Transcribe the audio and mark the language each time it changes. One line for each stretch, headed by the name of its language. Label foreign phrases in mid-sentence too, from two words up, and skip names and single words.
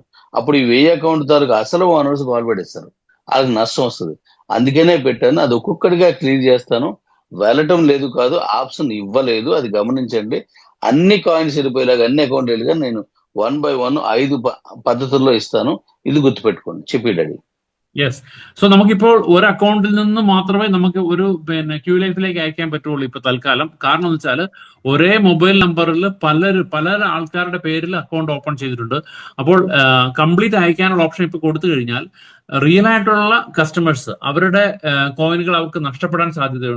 Telugu: అప్పుడు ఈ 1000 అకౌంట్ తాలూకు అసలు ఓనర్స్ పాల్పడేస్తారు, వాళ్ళకి నష్టం వస్తుంది. అందుకనే పెట్టాను. అది ఒక్కొక్కడిగా క్లియర్ చేస్తాను. వెళ్ళటం లేదు కాదు, ఆప్షన్ ఇవ్వలేదు, అది గమనించండి. అన్ని కాయిన్స్ వెళ్ళిపోయేలాగా, అన్ని అకౌంట్ వెళ్ళగా నేను 1 by 1 5 పద్ధతుల్లో ఇస్తాను. ఇది గుర్తుపెట్టుకోండి. చెప్పి డాడీ.
Malayalam: യെസ്. സോ നമുക്കിപ്പോൾ ഒരു അക്കൗണ്ടിൽ നിന്ന് മാത്രമേ നമുക്ക് ഒരു ക്യൂ ലൈഫിലേക്ക് അയക്കാൻ പറ്റുള്ളൂ ഇപ്പൊ തൽക്കാലം. കാരണം എന്ന് വെച്ചാൽ ഒരേ മൊബൈൽ നമ്പറിൽ പല ആൾക്കാരുടെ പേരിൽ അക്കൗണ്ട് ഓപ്പൺ ചെയ്തിട്ടുണ്ട്. അപ്പോൾ കംപ്ലീറ്റ് അയക്കാനുള്ള ഓപ്ഷൻ ഇപ്പൊ കൊടുത്തു കഴിഞ്ഞാൽ റിയൽ ആയിട്ടുള്ള കസ്റ്റമേഴ്സ് അവരുടെ കോയിനുകൾ അവർക്ക് നഷ്ടപ്പെടാൻ സാധ്യതയുണ്ട്.